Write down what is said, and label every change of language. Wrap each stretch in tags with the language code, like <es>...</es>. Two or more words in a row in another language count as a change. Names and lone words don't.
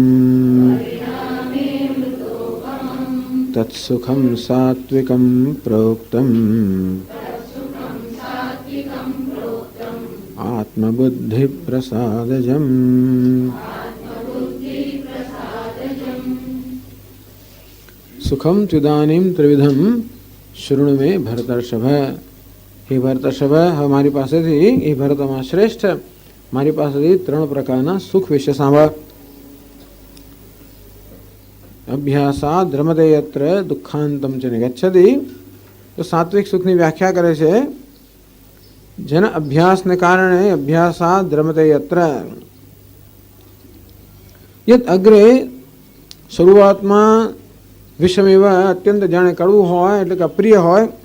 <sa>तत्सुखं सात्विकं प्रोक्तम् आत्मबुद्धिप्रसादजम्। सुखम त्विदानीं त्रिविधम शृणु में भरतर्षभ। हे भरतर्षभ,</sa> <gu>हमारी પાસે થી એ ભરતમાં શ્રેષ્ઠ મારી પાસેથી 3 પ્રકારના સુખ વિશે સાંભળ.</gu> <sa>અભ્યાસાદ રમતે યત્ર દુઃખાંતમ ચ નિગચ્છતિ.</sa> <gu>તો સાત્વિક સુખની વ્યાખ્યા કરે છે જેના અભ્યાસને કારણે</gu> <sa>અભ્યાસાદ રમતે યત્ર યત અગ્રે</sa> <gu>શરૂઆતમાં વિષમેવ અત્યંત જાણે કડવું હોય એટલે કે અપ્રિય હોય.</gu>